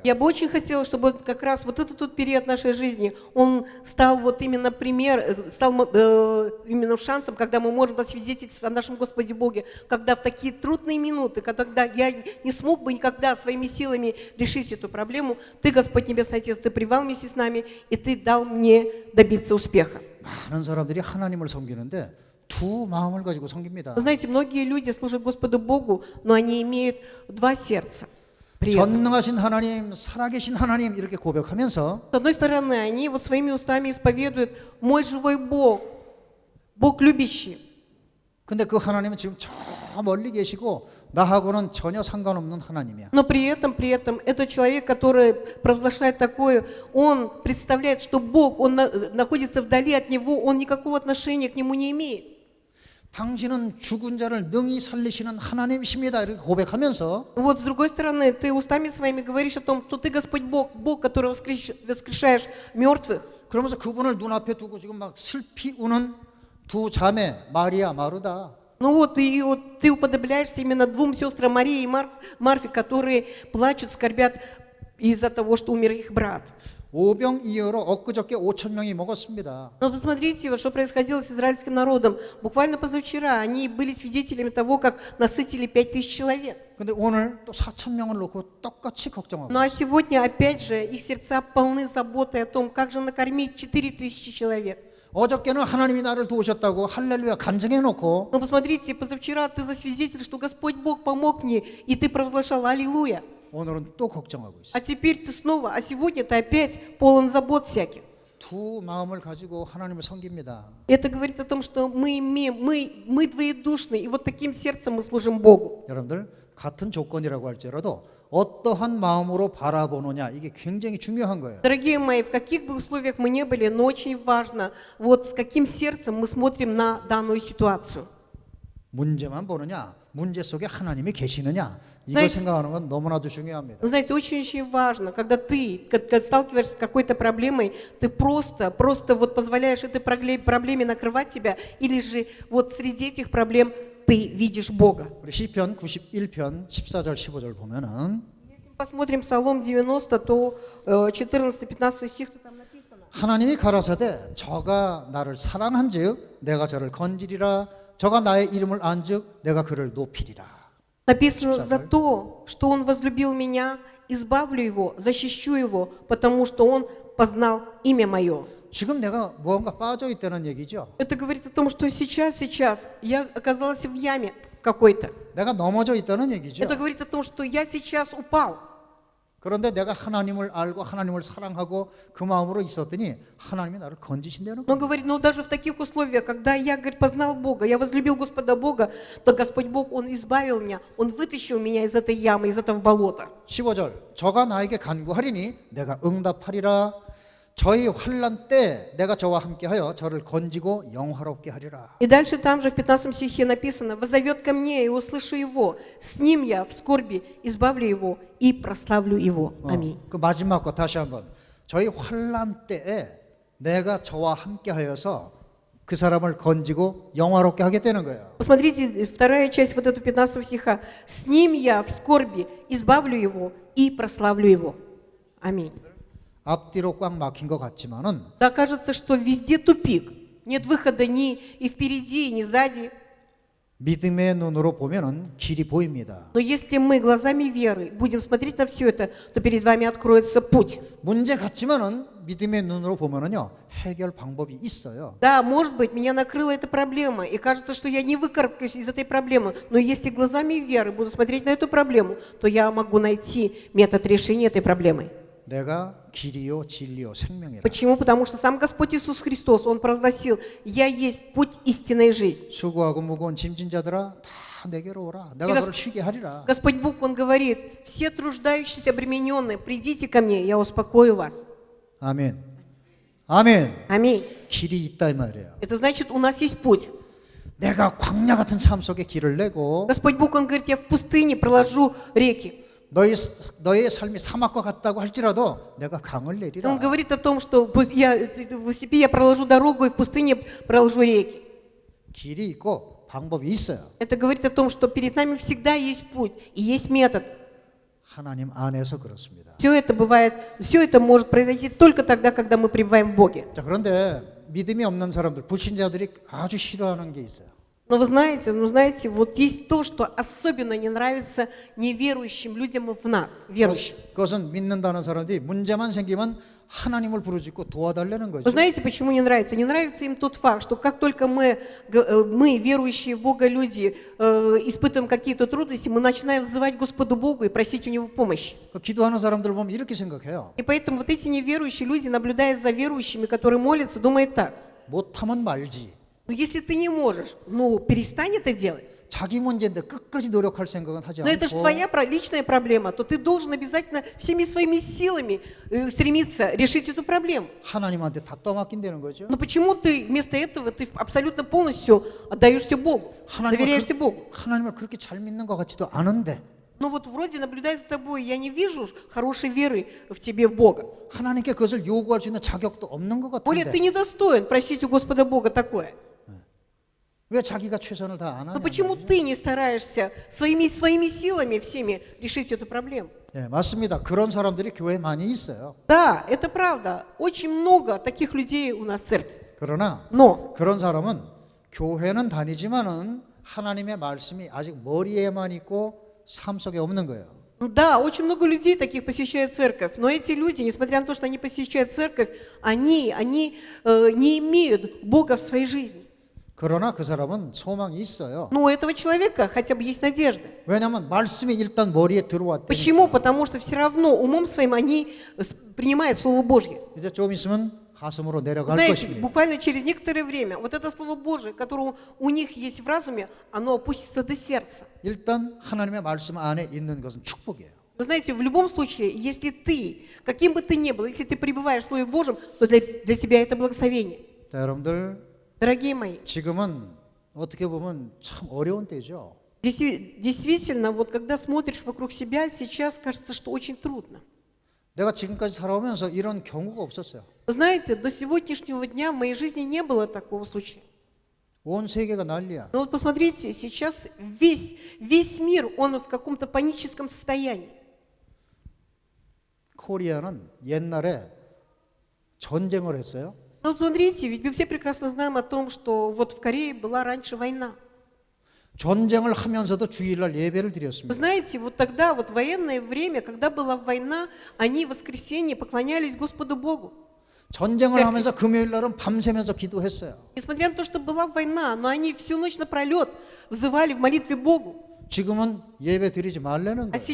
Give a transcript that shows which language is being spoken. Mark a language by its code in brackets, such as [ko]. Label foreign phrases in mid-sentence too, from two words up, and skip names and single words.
[ru] Я бы очень хотела, чтобы как раз вот этот вот период нашей жизни, он стал вот именно именно шансом, когда мы можем посвидетельствовать о нашем Господе Боге, когда в такие трудные минуты, когда я не смог бы никогда своими силами решить эту проблему, Ты, Господь Небесный Отец, Ты привал вместе с нами, и Ты дал мне добиться успеха. [ko] 많은 사람들이 하나님을 섬기는데 두 마음을 가지고 섬깁니다. [ru] Вы знаете, многие люди служат Господу Богу, но они имеют два сердца. При этом. [ko] 전능하신 하나님, 살아계신 하나님 이렇게 고백하면서 [ru] С одной стороны, они вот своими устами исповедуют «Мой живой Бог, Бог любящий». [ko] 근데 그 하나님은 지금 저 멀리 계시고 나하고는 전혀 상관없는 하나님이야. [ru] Но при этом этот человек, который провозглашает такое, он представляет, что Бог, он находится вдали от него, он никакого отношения к нему не имеет. [ko] 당신은 죽은 자를 능히 살리시는 하나님이십니다. 이렇게 고백하면서 [ru] Вот с другой стороны, ты устами своими говоришь о том, что ты Господь Бог, Бог, который воскрешаешь мертвых. [ko] 그러면서 그분을 눈앞에 두고 지금 막 슬피 우는 두 자매 마리아 마르다. [ru] Ну вот, и вот ты уподобляешься именно двум сестрам Марии и Марфе, которые плачут, скорбят из-за того, что умер их брат. [ko] 오병이어로 엊그저께 5천 명이 먹었습니다. [ru] Но посмотрите, вот что происходило с израильским народом. Буквально позавчера они были свидетелями того, как насытили 5000 человек. [ko] 근데 오늘 또 4천 명을 놓고 똑같이 걱정하고. [ru] Ну а сегодня, опять же, их сердца полны заботой о том, как же накормить 4000 человек. [ko] 어저께는 하나님이 나를 도우셨다고 할렐루야 간증해 놓고 [ru] Но посмотрите, позавчера ты засвидетель, что Господь Бог помог мне, и ты провозглашал «Аллилуйя». [ko] 오늘은 또 걱정하고 있어. [ru] А теперь ты снова, а сегодня ты опять полон забот всяких. [ko] 두 마음을 가지고 하나님을 섬깁니다. [ru] Это говорит о том, что мы двоедушны, и вот таким сердцем мы служим Богу. [ko] 여러분들 같은 조건이라고 할지라도 어떠한 마음으로 바라보느냐 이게 굉장히 중요한 거예요. [ru] Дорогие мои, в каких бы условиях мы не были, но очень важно, вот с каким сердцем мы смотрим на данную ситуацию. [ko] 문제만 보느냐, 문제 속에 하나님이 계시느냐 이거 [ru] Знаете, [ko] 생각하는 건 너무나도 중요합니다. [ru] Вы знаете, очень-очень важно, когда ты сталкиваешься с какой-то проблемой, ты просто вот позволяешь этой проблеме накрывать тебя, или же вот среди этих проблем ты видишь Бога. [ko] 우리 시편 91편 14절 15절 보면은 [ru] Если мы посмотрим Псалом 90, то 14-15 стих, то там написано. [ko] 하나님이 가라사대 저가 나를 사랑한즉 내가 저를 건지리라 저가 나의 이름을 안즉 내가 그를 높이리라. [ru] Написано за то, что Он возлюбил меня, избавлю Его, защищу Его, потому что Он познал имя Мое. [ko] 지금 내가 무언가 빠져 있다는 얘기죠. [ru] Это говорит о том, что сейчас я оказалась в яме в какой-то. [ko] 내가 넘어져 있다는 얘기죠. [ru] Это говорит о том, что я сейчас упал. [ko] 그런데 내가 하나님을 알고 하나님을 사랑하고 그 마음으로 있었더니 하나님이 나를 건지신다는 [ru] Но [ko] 거예요. [ru] говорит, но даже в таких условиях, когда я, говорит, познал Бога, я возлюбил Господа Бога, то Господь Бог, Он избавил меня, Он вытащил меня из этой ямы, из этого болота. [ko] 15절 저가 나에게 간구하리니 내가 응답하리라 저희 환난 때 내가 저와 함께하여 저를 건지고 영화롭게 하리라. [ru] И дальше там же в 15 стихе написано, «Воззовет ко мне, и услышу его, с ним я в скорби избавлю его и прославлю его». Аминь. [ko] 그 마지막 거 다시 한번 저희 환난 때에 내가 저와 함께하여서 그 사람을 건지고 영화롭게 하겠다는 거예요. [ru] Посмотрите, вторая часть вот этого 15 стиха. «С ним я в скорби избавлю его и прославлю его». Аминь. [ko] 앞뒤로 꽉 막힌 것 같지만은 [ru] Да, кажется, что везде тупик. Нет выхода ни и впереди, ни сзади. [ko] 믿음의 눈으로 보면은 길이 보입니다. [ru] Но если мы глазами веры будем смотреть на все это, то перед вами откроется путь. [ko] 문제 같지만은 믿음의 눈으로 보면은요 해결 방법이 있어요. [ru] Да, может быть, меня накрыла эта проблема, и кажется, что я не выкарабкаюсь из этой проблемы. Но если глазами веры буду смотреть на эту проблему, то я могу найти метод решения этой проблемы. [ko] 내가 길이요 진리요 생명이라. [ru] Почему? Потому что сам Господь Иисус Христос, Он провозгласил, «Я есть путь истинной жизни». [ko] 수고하고 무거운 짐진 자들아 다 내게로 오라. 내가 너를 쉬게 하리라. [ru] Господь Бог, Он говорит, «Все труждающиеся, обремененные, придите ко мне, я успокою вас». [ko] 아멘. 아멘. [ru] Аминь. [ko] 길이 있다 이 말이에요. [ru] Это значит, у нас есть путь. [ko] 내가 광야 같은 삶 속에 길을 내고 [ru] Господь Бог, Он говорит, «Я в пустыне проложу реки». [ko] 너의 삶이 사막과 같다고 할지라도 내가 강을 내리라. [ru] Он говорит о том, что в степи я проложу дорогу, и в пустыне проложу реки. [ko] 길이 있고 방법이 있어요. [ru] Это говорит о том, что перед нами всегда есть путь и есть метод. [ko] 하나님 안에서 그렇습니다. [ru] Все это бывает, все это может произойти только тогда, когда мы пребываем в Боге. [ko] 자, 그런데 믿음이 없는 사람들, 불신자들이 아주 싫어하는 게 있어요. [ru] Но вы знаете, вот есть то, что особенно не нравится неверующим людям в нас, верующим. [ko] 그것은 믿는다는 사람들이 문제만 생기면 하나님을 부르짖고 도와달라는 [ru] Вы [ko] 거죠. [ru] знаете, почему не нравится? Не нравится им тот факт, что как только мы верующие в Бога люди, испытываем какие-то трудности, мы начинаем взывать Господу Богу и просить у Него помощи. [ko] 기도하는 사람들 보면 이렇게 생각해요. [ru] И поэтому вот эти неверующие люди, наблюдая за верующими, которые молятся, думают так: [ko] 못하면 말지. [ru] ну если ты не можешь, ну перестань это делать. [ko] 자기 문제인데 끝까지 노력할 생각은 하지 [ru] Но это же [ko] 않고 [ru] твоя личная проблема, то ты должен обязательно всеми своими силами стремиться решить эту проблему. [ko] 하나님한테 다 떠맡긴다는 거죠. [ru] Но почему ты вместо этого ты абсолютно полностью отдаешься Богу, доверяешься Богу? [ko] 하나님을 그렇게 잘 믿는 것 같지도 않은데 [ru] Ну вот вроде, наблюдая за тобой, я не вижу хорошей веры в тебе в Бога. [ko] 하나님께 그것을 요구할 수 있는 자격도 없는 것 [ru] Более, ты [ko] 같은데 [ru] не достоин просить у Господа Бога такое. [ko] 왜 자기가 최선을 다 안 [ru] Но [ko] 하냐? [ru] почему ты не стараешься своими силами всеми решить эту проблему? [ko] 예, 맞습니다. 그런 사람들이 교회에 많이 있어요. [ru] Да, это правда. Очень много таких людей у нас в церкви. [ko] 그러나 [ru] Но [ko] 그런 사람은 교회는 다니지만은 하나님의 말씀이 아직 머리에만 있고 삶 속에 없는 거예요. [ru] Да, очень много людей таких посещает церковь, но эти люди, несмотря на то, что они посещают церковь, они не имеют Бога в своей жизни. [ko] 그러나 그 사람은 소망이 있어요. [ru] Но у этого человека хотя бы есть надежда. [ko] 왜냐하면 말씀이 일단 머리에 들어왔대니까. [ru] Почему? Потому что все равно умом своим они принимают Слово Божье. [ko] 이제 좀 있으면 가슴으로 내려갈 [ru] Знаете, [ko] 것입니다. [ru] буквально через некоторое время вот это Слово Божие, которое у них есть в разуме, оно опустится до сердца. [ko] 일단 하나님의 말씀 안에 있는 것은 축복이에요. [ru] Вы знаете, в любом случае, если ты, каким бы ты ни был, если ты пребываешь в Слове Божьем, то для тебя это благословение. [ko] 자, 여러분들 [ru] Дорогие мои, [ko] 지금은 어떻게 보면 참 어려운 때죠. [ru] действительно, вот когда смотришь вокруг себя, сейчас кажется, что очень трудно. [ko] 내가 지금까지 살아오면서 이런 경우가 없었어요. [ru] Вы знаете, до сегодняшнего дня в моей жизни не было такого случая. [ko] 온 세계가 난리야. [ru] Но вот посмотрите, сейчас весь мир, он в каком-то паническом состоянии. [ko] 코리아는 옛날에 전쟁을 했어요. [ru] Но вот смотрите, ведь мы все прекрасно знаем о том, что вот в Корее была раньше война. [ko] 전쟁을 하면서도 주일날 예배를 [ru] Вы [ko] 드렸습니다. [ru] знаете, вот тогда, вот в военное время, когда была война, они в воскресенье поклонялись Господу Богу. [ko] 전쟁을 하면서 금요일 날은 밤새면서 기도했어요. [ru] Несмотря на то, что была война, но они всю ночь напролет взывали в молитве Богу. [ko] 지금은 예배 드리지 말라는 [ru] А [ko] 거예요.